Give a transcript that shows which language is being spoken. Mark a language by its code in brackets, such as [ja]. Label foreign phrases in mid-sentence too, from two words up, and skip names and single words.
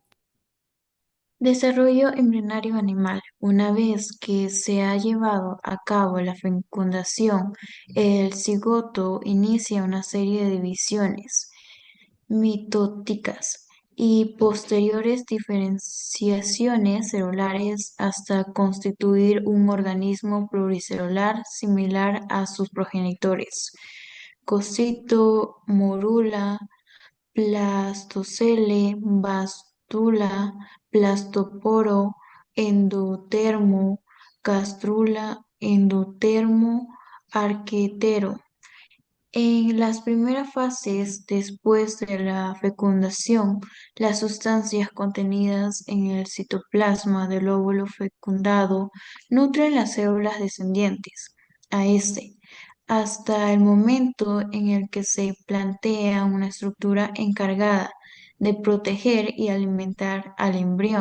[es] Desarrollo embrionario animal. Una vez que se ha llevado a cabo la fecundación, el cigoto inicia una serie de divisiones mitóticas y posteriores diferenciaciones celulares hasta constituir un organismo pluricelular similar a sus progenitores. Cocito, morula, plastocele, bastula, plastoporo, endotermo, castrula, endotermo, arquetero. En las primeras fases, después de la fecundación, las sustancias contenidas en el citoplasma del óvulo fecundado nutren las células descendientes a este, hasta el momento en el que se plantea una estructura encargada de proteger y alimentar al embrión.